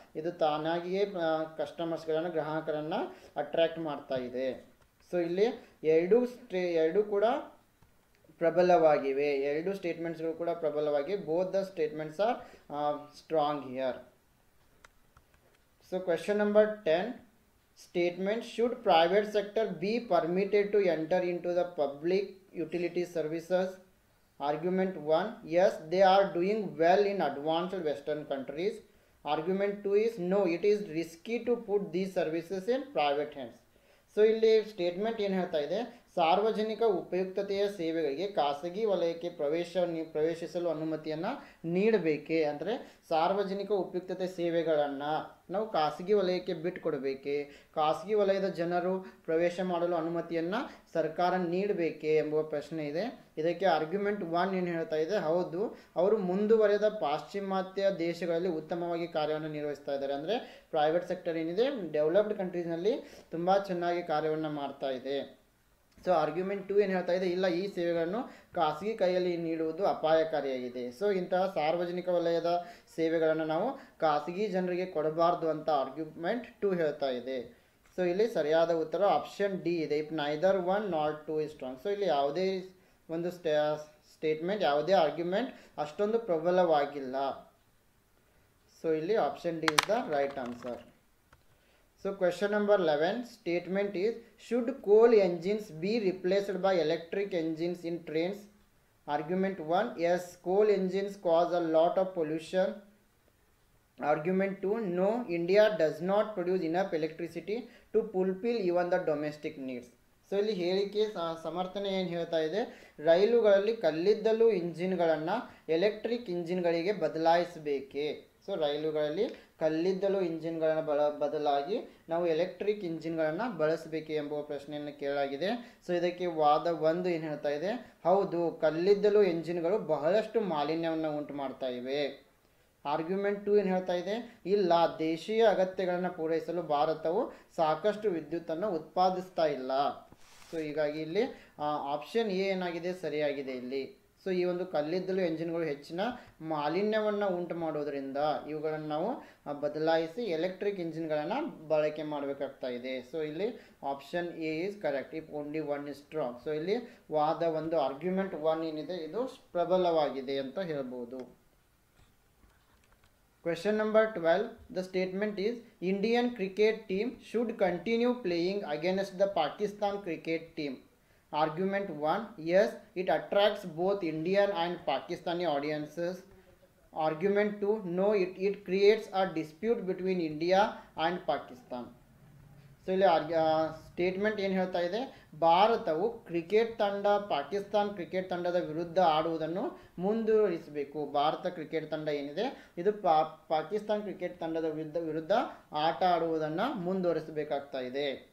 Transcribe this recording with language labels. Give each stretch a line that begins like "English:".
Kannada: ಇದು ತಾನಾಗಿಯೇ ಗ್ರಾಹಕರನ್ನು ಅಟ್ರಾಕ್ಟ್ ಮಾಡ್ತಾ ಇದೆ. ಸೊ ಇಲ್ಲಿ ಎರಡೂ ಕೂಡ ಪ್ರಬಲವಾಗಿವೆ. ಎರಡು ಸ್ಟೇಟ್ಮೆಂಟ್ಸ್ಗಳು ಕೂಡ ಪ್ರಬಲವಾಗಿವೆ.
English: Both the statements are strong here. So question number 10 statement, should private sector be permitted to enter into the public utility services? Argument 1, yes, they are doing well in advanced western countries. Argument 2 is, no, it is risky to put these services in private hands.
Kannada: So ಇಲ್ಲಿ statement ಏನು ಹೇಳ್ತಾ ಇದೆ, ಸಾರ್ವಜನಿಕ ಉಪಯುಕ್ತತೆಯ ಸೇವೆಗಳಿಗೆ ಖಾಸಗಿ ವಲಯಕ್ಕೆ ಪ್ರವೇಶಿಸಲು ಅನುಮತಿಯನ್ನು ನೀಡಬೇಕೆ. ಅಂದರೆ ಸಾರ್ವಜನಿಕ ಉಪಯುಕ್ತತೆ ಸೇವೆಗಳನ್ನು ನಾವು ಖಾಸಗಿ ವಲಯಕ್ಕೆ ಬಿಟ್ಟುಕೊಡಬೇಕೆ, ಖಾಸಗಿ ವಲಯದ ಜನರು ಪ್ರವೇಶ ಮಾಡಲು ಅನುಮತಿಯನ್ನು ಸರ್ಕಾರ ನೀಡಬೇಕೆ ಎಂಬುವ ಪ್ರಶ್ನೆ ಇದೆ. ಇದಕ್ಕೆ ಆರ್ಗ್ಯುಮೆಂಟ್ 1 ಏನು ಹೇಳ್ತಾ ಇದೆ, ಹೌದು ಅವರು ಮುಂದುವರೆದ ಪಾಶ್ಚಿಮಾತ್ಯ ದೇಶಗಳಲ್ಲಿ ಉತ್ತಮವಾಗಿ ಕಾರ್ಯವನ್ನು ನಿರ್ವಹಿಸ್ತಾ ಇದ್ದಾರೆ. ಅಂದರೆ ಪ್ರೈವೇಟ್ ಸೆಕ್ಟರ್ ಏನಿದೆ ಡೆವಲಪ್ಡ್ ಕಂಟ್ರೀಸ್ನಲ್ಲಿ ತುಂಬ ಚೆನ್ನಾಗಿ ಕಾರ್ಯವನ್ನು ಮಾಡ್ತಾ ಇದೆ. ಸೊ ಆರ್ಗ್ಯುಮೆಂಟ್ 2 ಏನು ಹೇಳ್ತಾ ಇದೆ, ಇಲ್ಲ ಈ ಸೇವೆಗಳನ್ನು ಖಾಸಗಿ ಕೈಯಲ್ಲಿ ನೀಡುವುದು ಅಪಾಯಕಾರಿಯಾಗಿದೆ. ಸೊ ಇಂತಹ ಸಾರ್ವಜನಿಕ ವಲಯದ ಸೇವೆಗಳನ್ನು ನಾವು ಖಾಸಗಿ ಜನರಿಗೆ ಕೊಡಬಾರ್ದು ಅಂತ ಆರ್ಗ್ಯುಮೆಂಟ್ 2 ಹೇಳ್ತಾ ಇದೆ. ಸೊ ಇಲ್ಲಿ ಸರಿಯಾದ ಉತ್ತರ ಆಪ್ಷನ್ ಡಿ ಇದೆ.
English: If neither 1 not 2 is strong.
Kannada: So ಇಲ್ಲಿ ಯಾವುದೇ ಒಂದು ಸ್ಟೇಟ್ಮೆಂಟ್, ಯಾವುದೇ ಆರ್ಗ್ಯುಮೆಂಟ್ ಅಷ್ಟೊಂದು ಪ್ರಬಲವಾಗಿಲ್ಲ. ಸೊ ಇಲ್ಲಿ
English: Option D is the right answer. So question number 11 statement is, should coal engines be replaced by electric engines in trains? Argument 1, yes, coal engines cause a lot of pollution. Argument 2, no, India does not produce enough electricity to fulfill even the domestic needs.
Kannada: So ಇಲ್ಲಿ ಹೇಳಿಕೆ ಸಮರ್ಥನೆ ಏನು ಹೇಳ್ತಾ ಇದೆ, ರೈಲುಗಳಲ್ಲಿ ಕಲ್ಲಿದ್ದಲು ಇಂಜಿನ್ಗಳನ್ನು electric ಇಂಜಿನ್ಗಳಿಗೆ ಬದಲಾಯಿಸಬೇಕೆ. So ರೈಲುಗಳಲ್ಲಿ ಕಲ್ಲಿದ್ದಲು ಇಂಜಿನ್ಗಳನ್ನು ಬದಲಾಗಿ ನಾವು ಎಲೆಕ್ಟ್ರಿಕ್ ಇಂಜಿನ್ಗಳನ್ನು ಬಳಸಬೇಕೆ ಎಂಬುವ ಪ್ರಶ್ನೆಯನ್ನು ಕೇಳಲಾಗಿದೆ. ಸೊ ಇದಕ್ಕೆ ವಾದ 1 ಏನು ಹೇಳ್ತಾ ಇದೆ, ಹೌದು, ಕಲ್ಲಿದ್ದಲು ಇಂಜಿನ್ಗಳು ಬಹಳಷ್ಟು ಮಾಲಿನ್ಯವನ್ನು ಉಂಟು ಮಾಡ್ತಾ ಇವೆ. ಆರ್ಗ್ಯುಮೆಂಟ್ 2 ಏನು ಹೇಳ್ತಾ ಇದೆ, ಇಲ್ಲ, ದೇಶೀಯ ಅಗತ್ಯಗಳನ್ನು ಪೂರೈಸಲು ಭಾರತವು ಸಾಕಷ್ಟು ವಿದ್ಯುತ್ತನ್ನು ಉತ್ಪಾದಿಸ್ತಾ ಇಲ್ಲ. ಸೊ ಹೀಗಾಗಿ ಇಲ್ಲಿ ಆಪ್ಷನ್ ಎ ಏನಾಗಿದೆ, ಸರಿಯಾಗಿದೆ ಇಲ್ಲಿ. ಸೊ ಈ ಒಂದು ಕಲ್ಲಿದ್ದಲು ಎಂಜಿನ್ಗಳು ಹೆಚ್ಚಿನ ಮಾಲಿನ್ಯವನ್ನು ಉಂಟು ಮಾಡೋದ್ರಿಂದ ಇವುಗಳನ್ನು ನಾವು ಬದಲಾಯಿಸಿ ಎಲೆಕ್ಟ್ರಿಕ್ ಇಂಜಿನ್ಗಳನ್ನು ಬಳಕೆ ಮಾಡಬೇಕಾಗ್ತಾ ಇದೆ.
English: So ಇಲ್ಲಿ option A is correct if only 1 is strong.
Kannada: So ಇಲ್ಲಿ ವಾದ 1 ಆರ್ಗ್ಯುಮೆಂಟ್ 1 ಏನಿದೆ ಇದು ಪ್ರಬಲವಾಗಿದೆ ಅಂತ ಹೇಳ್ಬೋದು.
English: Question number 12, the statement is, Indian cricket team should continue playing against the Pakistan cricket team. Argument 1, yes, it attracts both Indian and Pakistani audiences. Argument 2, no, it creates a dispute between India and Pakistan.
Kannada: So ಇಲ್ಲಿ statement ಏನು ಹೇಳ್ತಾ ಇದೆ, ಭಾರತವು cricket ತಂಡ Pakistan cricket ತಂಡದ ವಿರುದ್ಧ ಆಡುವುದನ್ನು ಮುಂದುವರಿಸಬೇಕು. Bharat cricket ತಂಡ ಏನಿದೆ ಇದು ಪಾಕಿಸ್ತಾನ್ ಕ್ರಿಕೆಟ್ ತಂಡದ ವಿರುದ್ಧ ಆಟ ಆಡುವುದನ್ನು ಮುಂದುವರಿಸಬೇಕಾಗ್ತಾ ಇದೆ.